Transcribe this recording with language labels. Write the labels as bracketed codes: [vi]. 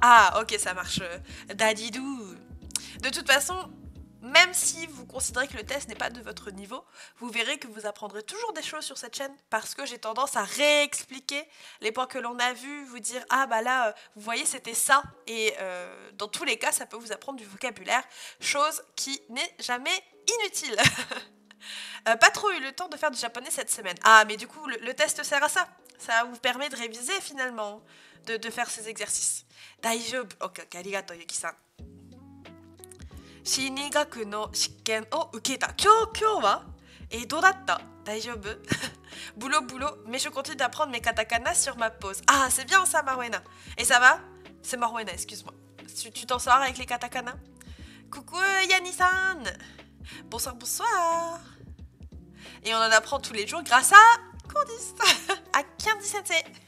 [fr] Ah ok ça marche, dadidou. De toute façon, même si vous considérez que le test n'est pas de votre niveau, vous verrez que vous apprendrez toujours des choses sur cette chaîne parce que j'ai tendance à réexpliquer les points que l'on a vus, vous dire ah bah là vous voyez c'était ça et dans tous les cas ça peut vous apprendre du vocabulaire, chose qui n'est jamais inutile. Pas trop eu le temps de faire du japonais cette semaine. Ah mais du coup le test sert à ça, ça vous permet de réviser finalement, de faire ces exercices. [ja] Daijoubu, ok, arigato Yuki-san. 心理学の試験を受けた。今日はどうだった？大丈夫？ [fr] boulot, mais je continue d'apprendre mes katakana sur ma pause. Ah, c'est bien ça, Marwena. Et ça va? C'est Marwena, excuse-moi. Tu t'en sors avec les katakana? Coucou Yanni-san. Bonsoir. Et on en apprend tous les jours grâce à Candice, à Candice-sensei.